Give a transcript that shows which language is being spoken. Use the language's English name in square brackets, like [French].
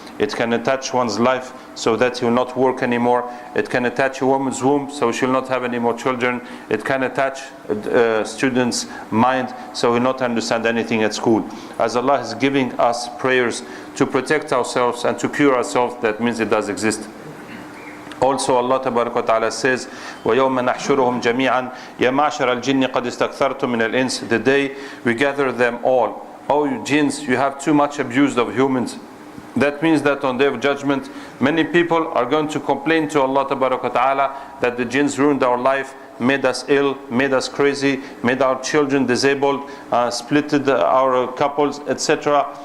[English] It can attach one's life so that he will not work anymore. It can attach a woman's womb so she will not have any more children. It can attach a student's mind so he will not understand anything at school. As Allah is giving us prayers to protect ourselves and to cure ourselves, that means it does exist. Also Allah Ta'ala says, [Arabic] وَيَوْمَ نَحْشُرُهُمْ جَمِيعًا يَا مَعْشَرَ الْجِنِّ قَدْ اسْتَكْثَرْتُم مِّنَ الْإِنسِ. [English] The day we gather them all. Oh, you jinns, you have too much abused of humans. That means that on Day of Judgment, many people are going to complain to Allah Ta'ala that the jinns ruined our life, made us ill, made us crazy, made our children disabled, splitted our couples, etc.